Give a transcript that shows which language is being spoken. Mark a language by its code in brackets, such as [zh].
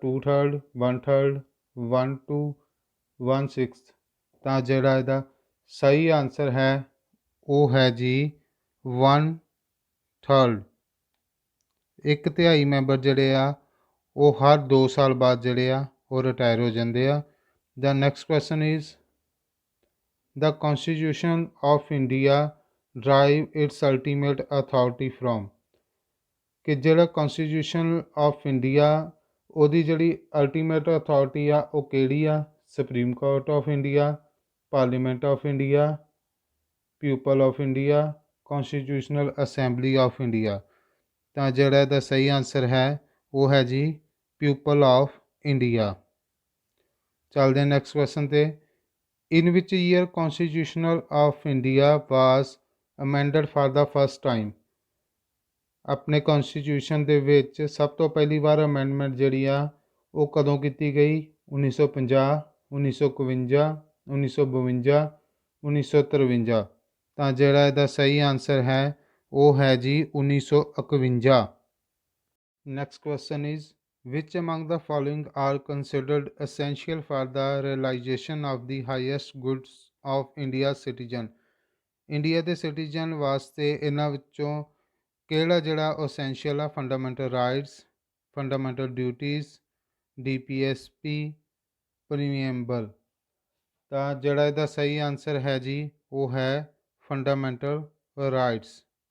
[en] 2/3, 1/3, 1/2, 1/6। [pa] ਤਾਂ ਜਿਹੜਾ ਇਹਦਾ ਸਹੀ ਆਨਸਰ ਹੈ ਉਹ ਹੈ ਜੀ 1/3। 1/3 ਮੈਂਬਰ ਜਿਹੜੇ ਆ ਉਹ ਹਰ 2 ਸਾਲ ਬਾਅਦ ਜਿਹੜੇ ਆ ਉਹ ਰਿਟਾਇਰ ਹੋ ਜਾਂਦੇ ਆ। [en] The next question is The Constitution of India derive its ultimate authority from? [pa] ਕਿ ਜਿਹੜਾ ਕੌਨਸਟੀਟਿਊਸ਼ਨ ਆਫ ਇੰਡੀਆ ਉਹਦੀ ਜਿਹੜੀ ਅਲਟੀਮੇਟ ਅਥਾਰਟੀ ਆ ਉਹ ਕਿਹੜੀ ਆ? [en] Supreme Court of India, Parliament of India, people of India, Constitutional Assembly of India. [pa] ਤਾਂ ਜਿਹੜਾ ਇਹਦਾ ਸਹੀ ਆਨਸਰ ਹੈ ਉਹ ਹੈ ਜੀ ਪੀਪਲ ਆਫ ਇੰਡੀਆ। ਚੱਲਦੇ ਹਾਂ ਨੈਕਸਟ ਕੁਐਸਚਨ 'ਤੇ। [en] In which year Constitution of India was amended for the first time? [pa] ਆਪਣੇ ਕੌਨਸਟੀਟਿਊਸ਼ਨ ਦੇ ਵਿੱਚ ਸਭ ਤੋਂ ਪਹਿਲੀ ਵਾਰ ਅਮੈਂਡਮੈਂਟ ਜਿਹੜੀ ਆ ਉਹ ਕਦੋਂ ਕੀਤੀ ਗਈ? [en] 1950, 1951, 1952, 1953। [pa] ਤਾਂ ਜਿਹੜਾ ਇਹਦਾ ਸਹੀ ਆਨਸਰ ਹੈ ਉਹ ਹੈ ਜੀ 1951। [en] Next question is Which among the following are considered essential for the realization of the highest goods of India's citizen? [pa] India ਦੇ ਸਿਟੀਜ਼ਨ ਵਾਸਤੇ ਇਹਨਾਂ ਵਿੱਚੋਂ ਕਿਹੜਾ ਜਿਹੜਾ ਅਸੈਂਸ਼ੀਅਲ ਆ? [en] Fundamental rights, fundamental duties, DPSP, preamble. [pa] ਤਾਂ ਜਿਹੜਾ ਇਹਦਾ ਸਹੀ ਆਨਸਰ ਹੈ ਜੀ ਉਹ ਹੈ ਫੰਡਾਮੈਂਟਲ ਰਾਈਟਸ।